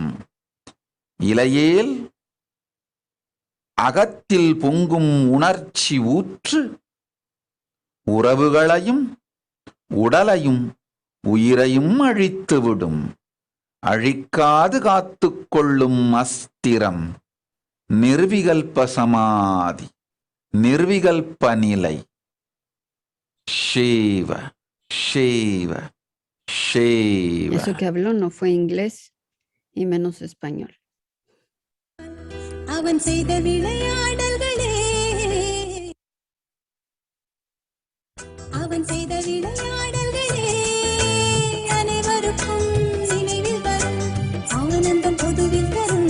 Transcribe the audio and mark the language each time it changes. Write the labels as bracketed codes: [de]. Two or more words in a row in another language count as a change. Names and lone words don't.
[ta] இலையேல் அகத்தில் பொங்கும் உணர்ச்சி ஊற்று உறவுகளையும் உடலையும் உயிரையும் அழித்துவிடும். அழிக்காது காத்துக்கொள்ளும் அஸ்திரம் நிர்விகல்ப சமாதி, நிர்விகல்ப நிலை. Shiva, Shiva, Shiva. [es] Eso que habló no fue inglés y menos español. [ta] அவன் செய்த விளையாடல்களே, அவன் செய்த விளையாடல்களே அனைவருக்கும் நினைவில் வரும். ஆனந்தம் பொதுவில் தரும்.